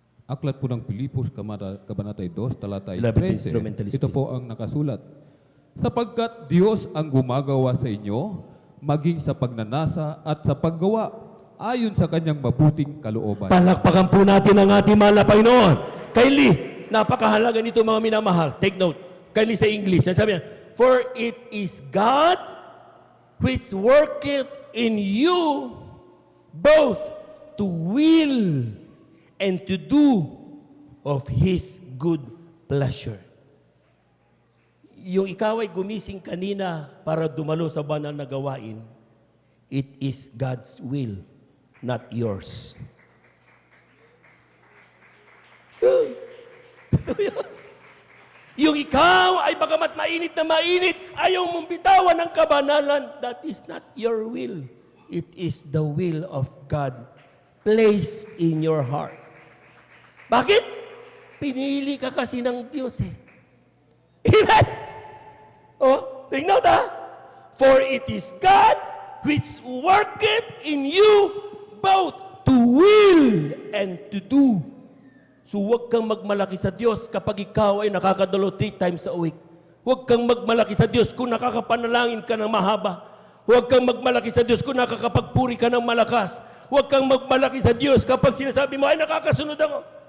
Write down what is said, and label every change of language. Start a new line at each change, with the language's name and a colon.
Filipino: Aklat po ng Pilipos, kabanata 2, talatay
English: Beloved instrumentalist,
Filipino: Ito po ang nakasulat. Sapagkat Diyos ang gumagawa sa inyo, maging sa pagnanasa at sa paggawa, ayon sa kanyang mabuting kalooban. Palakpakan po natin ang ating mahal na Panginoon. Kindly, napakahalaga nito mga minamahal.
English: Take note.
Filipino: Kindly sa English. Sabi niya,
English: for it is God which worketh in you both to will and to do of His good pleasure.
Filipino: Yung ikaw ay gumising kanina para dumalo sa banal na gawain,
English: it is God's will, not yours.
Filipino: Yung ikaw ay bagamat mainit na mainit, ayaw mong bitawan ng kabanalan,
English: that is not your will. It is the will of God placed in your heart.
Filipino: Bakit? Pinili ka kasi ng Diyos eh. Amen?
English: Oh, take note ha? For it is God which worketh in you both to will and to do.
Filipino: So huwag kang magmalaki sa Diyos kapag ikaw ay nakakadalo
English: 3 times a week.
Filipino: Huwag kang magmalaki sa Diyos kung nakakapanalangin ka ng mahaba. Huwag kang magmalaki sa Diyos kung nakakapagpuri ka ng malakas. Huwag kang magmalaki sa Diyos kapag sinasabi mo, ay nakakasunod ako.